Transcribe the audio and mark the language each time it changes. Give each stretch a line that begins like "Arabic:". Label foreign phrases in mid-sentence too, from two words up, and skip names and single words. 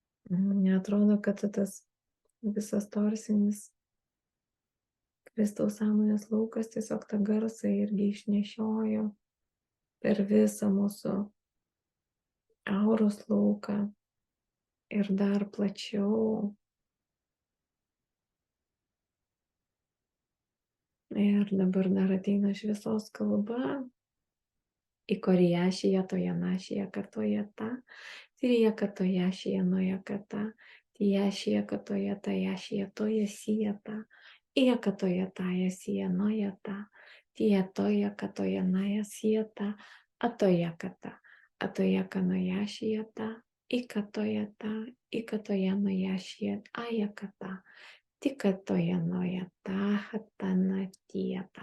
Lithuanian: Neatrodo, kad tas visas torsinis Kristaus sąmonės laukas tiesiog tą garsą irgi išnešiojo per visą mūsų auros lauką ir dar plačiau. Ir dabar dar ateina šviesos kalba. Ikoriašija toje našija katoje ta, tirija katoje šija noje kata, tijašija katoje tajašija toje sijata, ija katoje taja sija noje ta, tija toje katoje naja sijata, atoje kata, atoje kanoja šijata, ikatoje ta, ikatoje noja šija aja kata, tikatoje noja ta, hatana tijata.